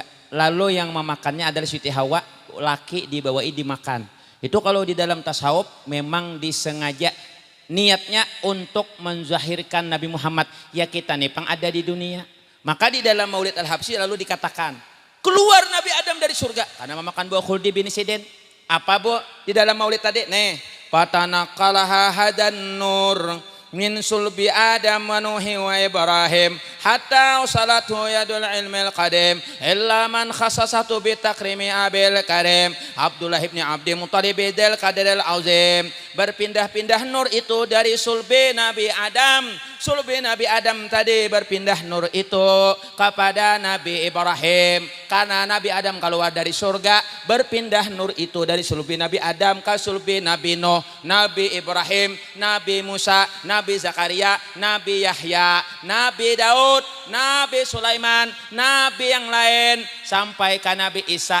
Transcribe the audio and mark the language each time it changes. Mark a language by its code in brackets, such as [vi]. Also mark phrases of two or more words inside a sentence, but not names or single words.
[bjn] Lalu yang memakannya adalah Siti Hawa, laki dibawai dimakan. [id] Itu kalau di dalam tasawuf memang disengaja niatnya untuk menzahirkan Nabi Muhammad. [bjn] Ya kita nih pang ada di dunia. Maka di dalam Maulid Al-Habsyi lalu dikatakan keluar Nabi Adam dari surga karena memakan buah khuldi bin Sidin. [id] Apa bu di dalam Maulid tadi? [ar] Nih, فتنقلها هذا النور من صلب آدم ونوح وإبراهيم حتى صلته يد العلم القديم إلا من خصصته بتكريم أبي الكريم عبد الله ابن عبد المطلب ذي القدر العظيم. [id] Berpindah-pindah nur itu dari sulbi Nabi Adam. Sulbi Nabi Adam tadi berpindah nur itu kepada Nabi Ibrahim. Karena Nabi Adam keluar dari surga, berpindah nur itu dari sulbi Nabi Adam ke sulbi Nabi Nuh, Nabi Ibrahim, Nabi Musa, Nabi Zakaria, Nabi Yahya, Nabi Daud, Nabi Sulaiman, Nabi yang lain sampai ke Nabi Isa.